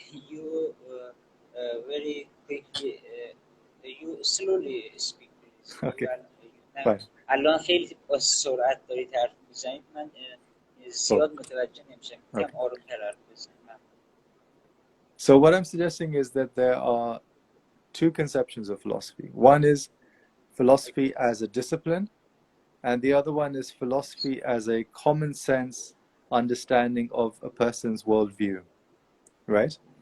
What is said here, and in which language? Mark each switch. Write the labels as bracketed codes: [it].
[en] You very quickly, you slowly speak, please. Okay, [fa] نه [en] fine. [fa] الان خیلی با سرعت دارید حرف میزنید، من زیاد متوجه نمیشم، یکم آرومتر حرف بزنید. [en] So what I'm suggesting is that there are two conceptions of philosophy. One is philosophy as a discipline, and the other one is philosophy as a common sense understanding of a person's worldview, right?